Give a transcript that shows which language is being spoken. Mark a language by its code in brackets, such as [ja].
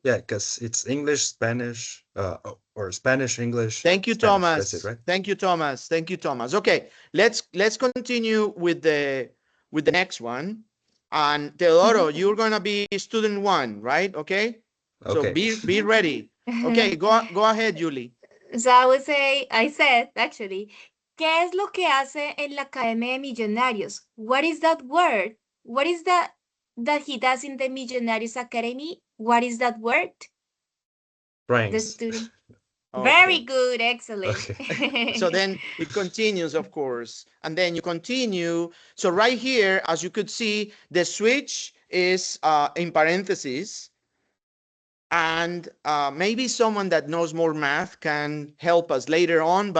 [en] Yeah, because it's English, Spanish, or Spanish, English. Thank you, Spanish. Thomas. That's it, right? Thank you, Thomas. Thank you, Thomas. Okay, let's continue with the next one. And Teodoro, you're gonna be student one, right? Okay. So Okay. be ready. Okay, go ahead, Yuly. So I said actually, [es] ¿qué es lo que hace en la Academia de Millonarios? [en] What is that word? What is that he does in the Millonarios Academy? What is that word? Brains. The student. Okay. Very good, excellent. Okay. So then it continues, of course, and then you continue. So right here, as you could see, the switch is in parentheses, and maybe someone that knows more math can help us later on.